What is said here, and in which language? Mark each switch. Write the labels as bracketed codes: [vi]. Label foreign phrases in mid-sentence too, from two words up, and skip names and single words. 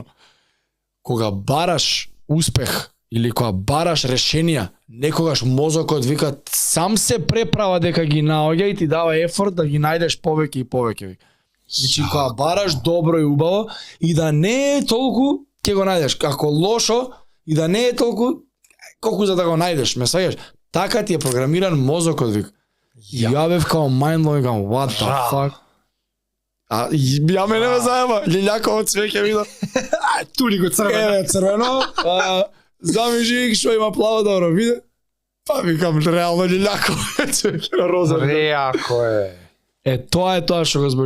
[mk] Кога бараш успех или кога бараш решенија, некогаш мозокот вика сам се преправа дека ги наоѓа и ти дава ефорт да ги најдеш повеќе и повеќе. Значи кога бараш добро и убаво и да не е толку ќе го најдеш. Ако лошо и да не е толку колку за да го најдеш, ме сеќаш. Така ти е програмиран мозокот вика. И ја бев као [en] mind blowing, what the fuck. [mk] А ја мене ме заеба, лилјаково цвеќе видов. тури го црвено. Црвено. Замижи што има плаво, добро виде. Па викам реално лилјаково цвеќе на роза. Реако е. Тоа е тоа што го збори.